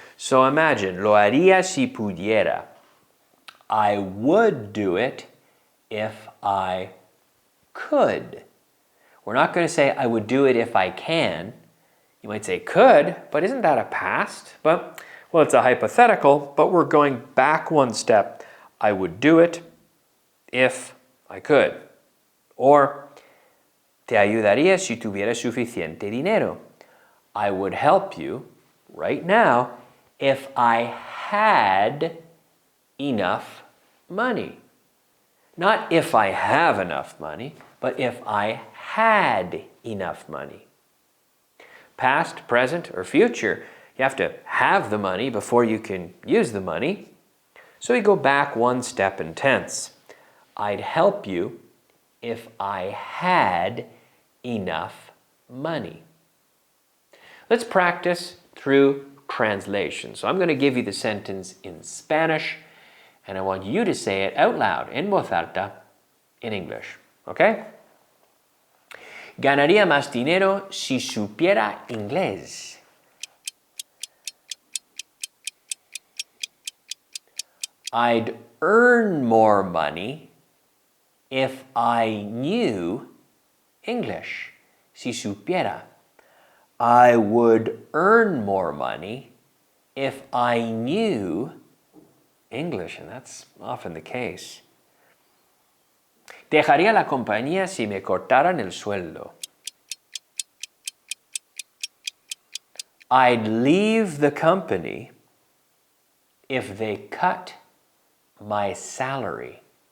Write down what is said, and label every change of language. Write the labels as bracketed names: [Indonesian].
[English] So imagine, [Spanish] lo haría si pudiera. [English] I would do it if I could. We're not going to say I would do it if I can. You might say could, but isn't that a past? But, well, it's a hypothetical, but we're going back one step. I would do it if I could. [Spanish] Or, te ayudaría si tuviera suficiente dinero. [English] I would help you right now if I had enough money. Not if I have enough money, but if I had enough money. Past, present, or future, you have to have the money before you can use the money. So we go back one step in tense. I'd help you if I had enough money. Let's practice through translation. So I'm going to give you the sentence in Spanish, and I want you to say it out loud, [Spanish] en voz alta, [English] in English. Okay? [Spanish] Ganaría más dinero si supiera inglés. [English] I'd earn more money if I knew English. [Spanish] Si supiera. [English] I would earn more money if I knew English, and that's often the case. [Spanish] Dejaría la compañía si me cortaran el sueldo. [English] I'd leave the company if they cut my salary.